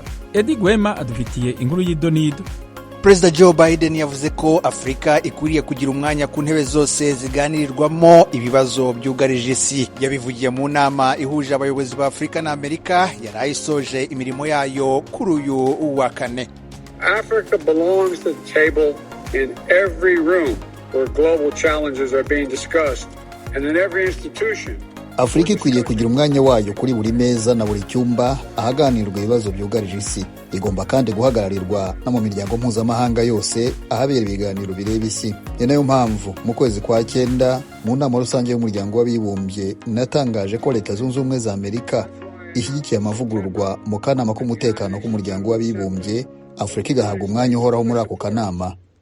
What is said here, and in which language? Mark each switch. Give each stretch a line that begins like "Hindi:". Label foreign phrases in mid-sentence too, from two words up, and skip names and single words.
Kinyarwanda: Edi Gwema adufitiye inkuru y'idonido. Perezida Joe Biden yavuze ko Afrika ikwiriye kugira umwanya ku ntebe zose ziganirirwamo ibibazo byugarije isi. Yabivugiye mu nama ihuje abayobozi ba Afrika na Amerika yarayisoje imirimo yayo kuri uyu wa kane.
English: Africa belongs to the table in every room where global challenges are being discussed, and in every institution.
Kinyarwanda: Afurika ikwiriye kugira umwanya wayo kuri buri meza na buri cyumba ahaganirwa ibibazo byugarije isi. Igomba kandi guhagararirwa no mu miryango mpuzamahanga yose ahabera ibiganiro bireba isi. Ni nayo mpamvu mu kwezi kwa 9 mu nama rusange y'umuryango w'abibumbye natangaje ko Leta Zunze Ubumwe za Amerika ishyigikiye amavugururwa mu kanama k'umutekano k'umuryango w'abibumbye, Afurika igahabwa umwanya uhoraho muri ako kanama.